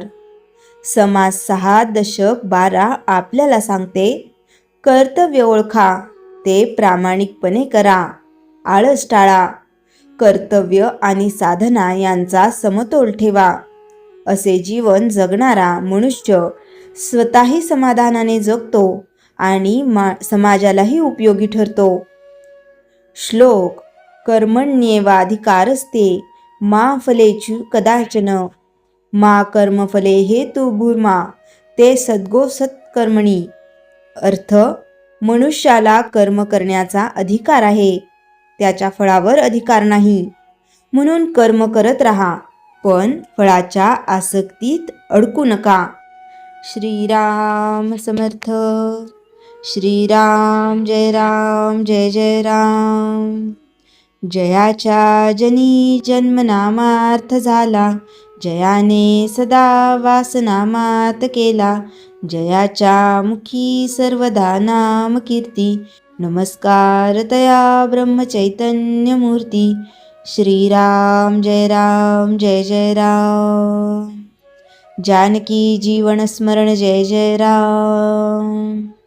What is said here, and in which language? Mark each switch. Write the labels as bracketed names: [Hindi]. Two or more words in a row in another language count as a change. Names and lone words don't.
[Marathi] समाज 6.12 आपल्याला सांगते, कर्तव्य ओळखा, ते प्रामाणिकपणे करा, आळस टाळा, कर्तव्य आणि साधना यांचा समतोल ठेवा. असे जीवन जगणारा मनुष्य स्वतःही समाधानाने जगतो आणि समाजालाही उपयोगी ठरतो. श्लोक. [Sanskrit] कर्मण्येवाधिकारस्ते मा फलेषु कदाचन मा कर्मफले हेतुर्भूर्मा ते सद्गो सत्कर्मणी. [Marathi] अर्थ. मनुष्याला कर्म करण्याचा अधिकार आहे, त्याच्या फळावर अधिकार नाही. म्हणून कर्म करत राहा, पण फळाच्या आसक्तीत अडकू नका. श्रीराम समर्थ. श्रीराम जय राम जय जय राम. जयाच्या जनी जन्मनामार्थ झाला, जयाने सदा वासनामात केला. जयाच्या मुखी सर्वदा नाम कीर्ती, नमस्कार तया ब्रह्मचैतन्य मूर्ती. श्रीराम जय राम जय जय राम. जानकी जीवन स्मरण जय जय राम.